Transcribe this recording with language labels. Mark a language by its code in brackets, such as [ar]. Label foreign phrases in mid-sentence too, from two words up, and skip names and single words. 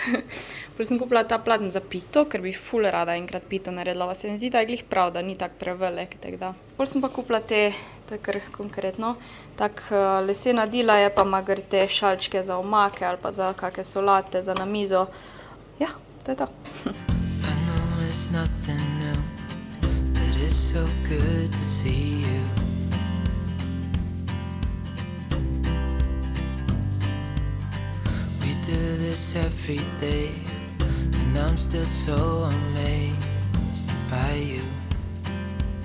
[sl] Pol sem kupila ta pladenj za pito, ker bi ful rada enkrat pito naredila. Se mi zdi, da je glih prav, da ni tak prevelik, tako da. Pol sem pa kupila te, to je kar konkretno, tak lesena dila je, pa ima gor te šalčke za omake ali pa za kakšne solate, za na mizo. Ja, to je to. [en] I know it's nothing new, but it's so good to see you. We do this every day, and I'm still so amazed by you.